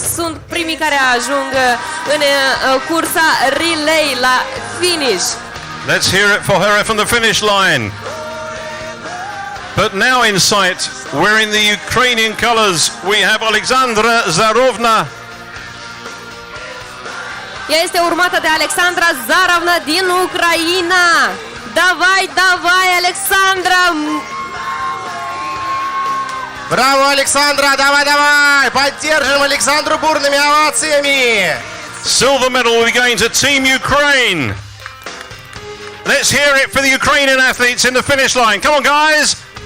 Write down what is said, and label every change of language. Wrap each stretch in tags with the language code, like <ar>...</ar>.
<ro>Sunt primii care ajung în cursa relay la finish.</ro> <en>Let's hear it for her from the finish line. But now in sight, wearing the Ukrainian colors, we have Alexandra Zarovna.</en> <ro>Ea este urmată de Alexandra Zarovna din Ucraina.</ro> <ru>Давай, давай, Alexandra! Браво, Александра! Давай, давай! Поддержим Александру бурными овациями!</ru> <en>Silver medal will be going to Team Ukraine. Let's hear it for the Ukrainian athletes in the finish line. Come on, guys!</en>